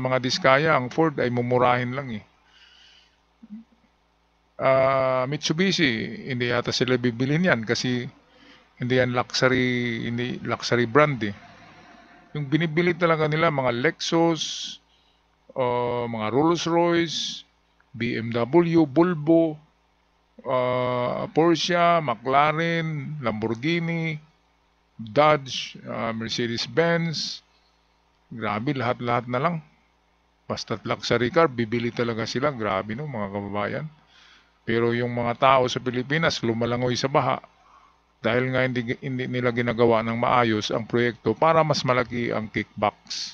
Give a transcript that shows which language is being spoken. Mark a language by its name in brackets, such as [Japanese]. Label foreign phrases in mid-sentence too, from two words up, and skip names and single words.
[Filipino] Pero sa mga diskaya, ang Ford ay mumurahin lang eh. Mitsubishi, hindi yata sila bibilhin yan kasi hindi yan [English] luxury brand [Filipino] eh. Yung binibili talaga nila mga Lexus, mga Rolls-Royce, BMW, Volvo, Porsche, McLaren, Lamborghini, Dodge, Mercedes-Benz. Grabe, lahat-lahat na lang. Basta't [English] luxury car, [Filipino] bibili talaga sila. Grabe no, mga kababayan. Pero yung mga tao sa Pilipinas, lumalangoy sa baha dahil nga hindi nila ginagawa ng maayos ang proyekto para mas malaki ang kickbacks.